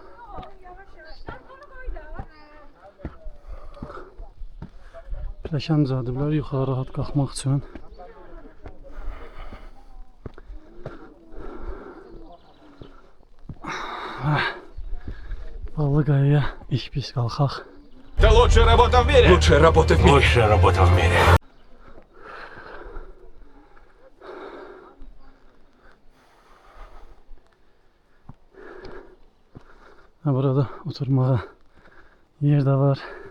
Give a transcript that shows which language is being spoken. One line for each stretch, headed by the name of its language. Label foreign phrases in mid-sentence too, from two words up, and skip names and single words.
Azerbaijani: Pilləkən düzəldiblər yuxarı rahat qalxmaq üçün. Ballıqaya'ya ilk biz qalxaq.
Russian: Это лучшая работа в мире! Лучшая работа в мире! Лучшая работа в мире!
Azerbaijani: Burada oturmağa yer də var.